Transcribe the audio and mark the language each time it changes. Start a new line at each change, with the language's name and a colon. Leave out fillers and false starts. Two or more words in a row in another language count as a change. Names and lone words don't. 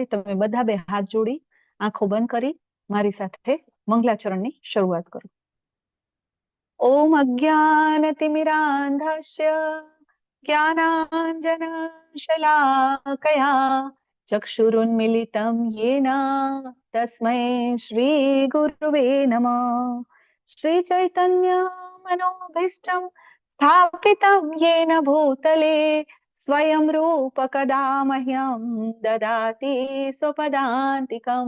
Gujarati: તમે બધા બે હાથ જોડી આંખો બંધ કરી મારી સાથે મંગલાચરણની શરૂઆત કરો.
Sanskrit: ઓમ અજ્ઞાનતિમિરાંધસ્ય જ્ઞાનાંજનશલાકયા ચક્ષુરુન્મિલિतं येन तस्मै श्रीगुरुवे नमः. श्रीचैतन्यमनोभीष्टं स्थापितं येन भूतले स्वयं रूप कदा मह्यं ददाति स्वपदान्तिकम्.